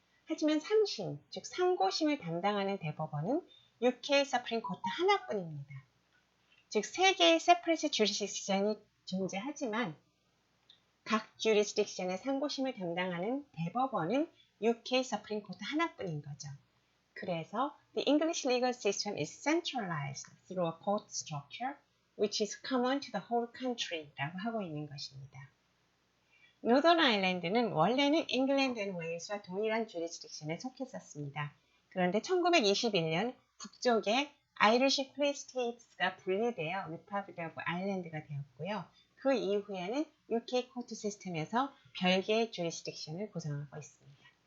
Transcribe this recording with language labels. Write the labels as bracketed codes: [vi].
[ko] 하지만 3심, 즉 상고심을 담당하는 대법원은 UK 서프림 코트 하나뿐입니다. 즉 3개의 separate jurisdiction이 존재하지만 각 jurisdiction의 상고심을 담당하는 대법원은 UK 서프림 코트 하나뿐인 거죠. [en] 그래서 the English legal system is centralized through a court structure which is common to the whole country [ko] 라고 하고 있는 것입니다. 노던 아일랜드는 원래는 잉글랜드 앤 웨일스와 동일한 주리스딕션에 속했었습니다. 그런데 1921년 북쪽에 아이리시 프리 스테이트가 분리되어 리퍼블릭 오브 아일랜드가 되었고요. 그 이후에는 UK 코트 시스템에서 별개의 주리스딕션을 구성하고 있습니다.